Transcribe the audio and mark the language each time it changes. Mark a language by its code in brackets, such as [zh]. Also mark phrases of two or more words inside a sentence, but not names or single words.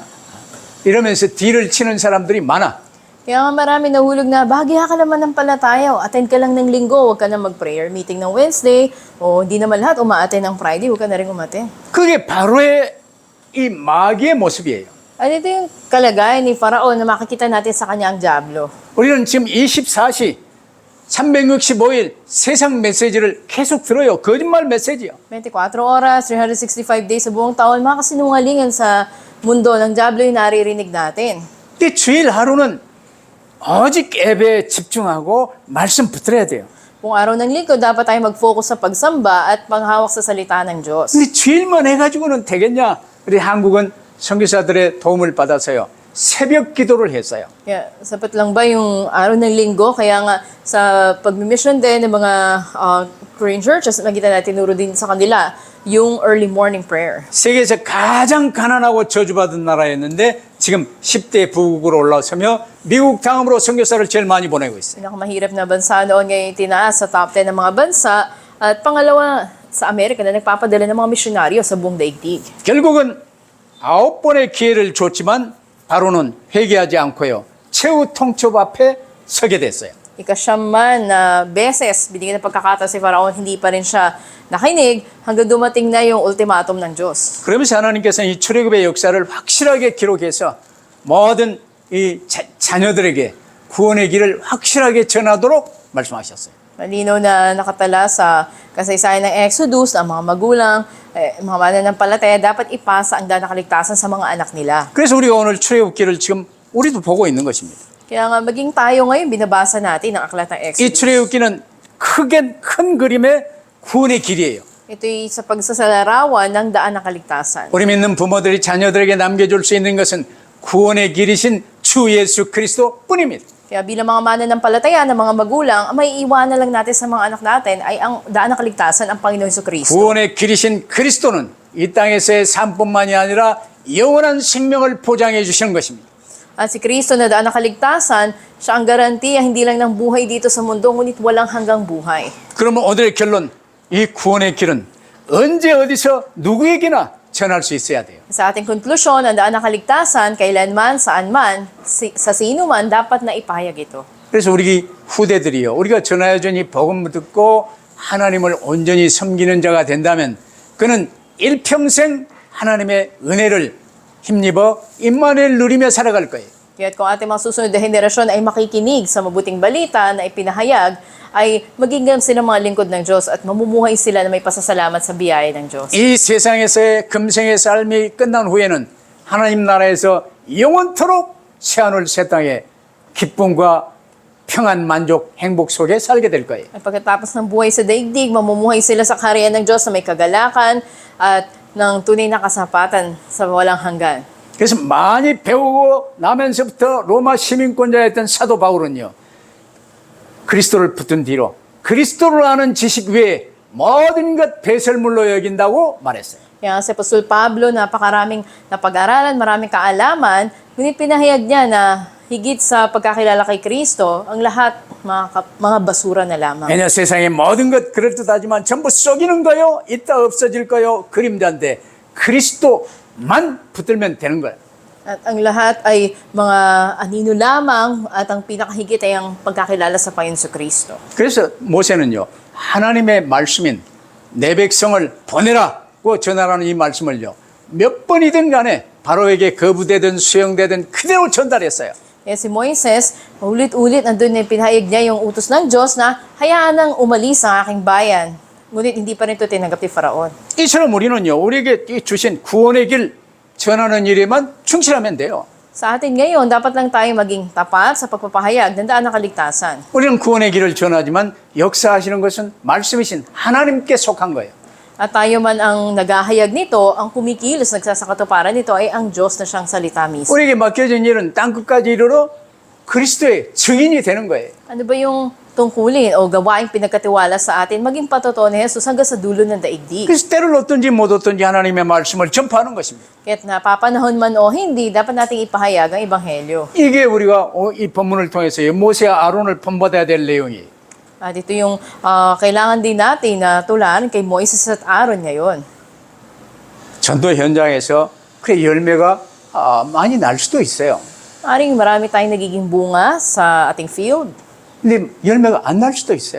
[ko] 이러면서 딜을 치는 사람들이 많아. [tl] Kaya nga marami nahulog na, bahagya ka naman ng palataya, attend ka lang ng linggo, huwag ka na mag- [en] prayer meeting [tl] ng Wednesday, o hindi naman lahat umaattend ng Friday, huwag ka na rin umattend. [ko] 그게 바로의 이 마귀의 모습이에요. [tl] At ito yung kalagayan ni Faraon na makikita natin sa kanya ang Diablo. [ko] 우리는 지금 24시 365일 세상 메시지를 계속 들어요. 거짓말 메시지요. [tl] 24 oras, 365 days sa buong taon, mga kasinungalingan sa mundo ng Diablo yung naririnig natin. [ko] 근데 주일 하루는 오직 예배에 집중하고 말씀 붙들어야 돼요. [tl] Kung araw ng linggo, dapat tayo mag-focus sa pagsamba at panghawak sa salita ng Diyos. [ko] 근데 주일만 해가지고는 되겠냐? 우리 한국은 선교사들의 도움을 받아서요. 새벽 기도를 했어요. [tl] Kaya, sapat lang ba yung araw ng linggo? Kaya nga, sa pag-mission din ng mga [en] Korean churches, [tl] nakita natin tinuro din sa kanila yung [en] early morning prayer. [ko] 세계에서 가장 가난하고 저주받은 나라였는데 지금 10대 부국으로 올라서며 미국 다음으로 선교사를 제일 많이 보내고 있어요. [tl] Pinakamahirap na bansa noon ngayon tinaas sa top 10 ng mga bansa At pangalawa, sa Amerika na nagpapadala ng mga misyonaryo sa buong daigdig. [ko] 결국은 9번의 기회를 줬지만 바로는 회개하지 않고요. 최후 통첩 앞에 서게 됐어요. [tl] Ikasyam man na beses, binigyan ng pagkakataon si Faraon, hindi pa rin siya nakinig hanggang dumating na yung ultimatum ng Diyos. [ko] 그러면서 하나님께서는 이 출애굽의 역사를 확실하게 기록해서 모든 이 자녀들에게 구원의 길을 확실하게 전하도록 말씀하셨어요. [tl] Malinaw na nakatala sa kasaysayan ng Exodus, ang mga magulang, mga mananampalataya, dapat ipasa ang daan ng kaligtasan sa mga anak nila. [ko] 그래서 우리가 오늘 출애굽기를 지금 우리도 보고 있는 것입니다. [tl] Kaya nga maging tayo ngayon, binabasa natin ang aklat ng [ko] 이 [tl] Exodus. [ko] 출애굽기는 큰 그림의 구원의 길이에요. [tl] Ito'y sa pagsasalarawan ng daan ng kaligtasan. [ko] 우리 믿는 부모들이 자녀들에게 남겨줄 수 있는 것은 구원의 길이신 주 예수 그리스도 뿐입니다. [tl] Kaya bilang mga mananampalataya ng mga magulang, ang may iwanan lang natin sa mga anak natin ay ang daan ng kaligtasan, ang Panginoon Jesucristo. [ko] 구원의 길이신 그리스도는 이 땅에서의 삶뿐만이 아니라 영원한 생명을 보장해 주시는 것입니다. [tl] At si Kristo na daan ng kaligtasan, siya ang garantiya hindi lang ng buhay dito sa mundo, ngunit walang hanggang buhay. [ko] 그러면 오늘의 결론, 이 구원의 길은 언제 어디서 누구에게나 전할 수 있어야 돼요. [tl] Sa ating konklusyon, ang daan ng kaligtasan, kailanman, saan man, sa sino man, dapat na ipahayag ito. [ko] 그래서 우리 후대들이요, 우리가 전하여준 이 복음을 듣고 하나님을 온전히 섬기는 자가 된다면 그는 일평생 하나님의 은혜를 힘입어 임마누엘 누리며 살아갈 거예요. [tl] Kaya kung ating mga susunod na henerasyon ay makikinig sa mabuting balita na ipinahayag, ay magiging sila mga lingkod ng Diyos at mamumuhay sila na may pasasalamat sa biyaya ng Diyos. [ko] 이 세상에서의 금생의 삶이 끝난 후에는 하나님 나라에서 영원토록 새하늘 새 땅에 기쁨과 평안, 만족, 행복 속에 살게 될 거예요. [tl] At pagkatapos ng buhay sa daigdig, mamumuhay sila sa kaharian ng Diyos na may kagalakan at ng tunay na kasapatan sa walang hanggan. [ko] 그래서 많이 배우고 나면서부터 로마 시민권자였던 사도 바울은요, 그리스도를 붙은 뒤로 그리스도를 아는 지식 외에 모든 것 배설물로 여긴다고 말했어요. [tl] Kaya si Apostol Pablo, napakaraming napag-aralan, maraming kaalaman, ngunit pinahayag niya na higit sa pagkakilala kay Kristo, ang lahat mga basura na lamang. [ko] 왜냐 세상의 모든 것 그럴듯하지만 전부 썩이는 거요, 있다 없어질 거요, 그림자인데 그리스도만 붙들면 되는 거예요. [tl] At ang lahat ay mga anino lamang at ang pinakahigit ay ang pagkakilala sa Panginoon Kristo. [ko] 그래서 모세는요, 하나님의 말씀인 내 백성을 보내라고 전하라는 이 말씀을요, 몇 번이든 간에 바로에게 거부되든 수용되든 그대로 전달했어요. [tl] Kaya si Moises, ulit-ulit nandun na pinahayag niya yung utos ng Diyos na hayaan nang umalis ang aking bayan. Ngunit hindi pa rin ito tinanggap ni Faraon. [ko] 이처럼 우리는요, 우리에게 주신 구원의 길 전하는 일에만 충실하면 돼요. [tl] Sa atin ngayon, dapat lang tayo maging tapat sa pagpapahayag ng daan ng kaligtasan. [ko] 우리는 구원의 길을 전하지만 역사하시는 것은 말씀이신 하나님께 속한 거예요. [tl] At tayo man ang naghahayag nito, ang kumikilos, nagsasakatuparan nito ay ang Diyos na siyang salita mismo. [ko] 우리에게 맡겨진 일은 땅끝까지 이르러 그리스도의 증인이 되는 거예요. [tl] Ano ba yung tungkulin o gawaing pinagkatiwala sa atin, maging patotoo ni Jesus hanggang sa dulo ng daigdig. [ko] 그래서 때를 얻든지 못 얻든지 하나님의 말씀을 전파하는 것입니다. [tl] Kaya't napapanahon man o hindi, dapat nating ipahayag ang Ebanghelyo. [ko] 이게 우리가 이 본문을 통해서 모세와 아론을 본받아야 될 내용이에요. [tl] At ito yung kailangan din natin na tularan kay Moises at Aaron ngayon. [ko] 전도 현장에서 그 열매가 많이 날 수도 있어요. [tl] Maaring marami tayong nagiging bunga sa ating field. [ko] 근데 열매가 안 날 수도 있어요.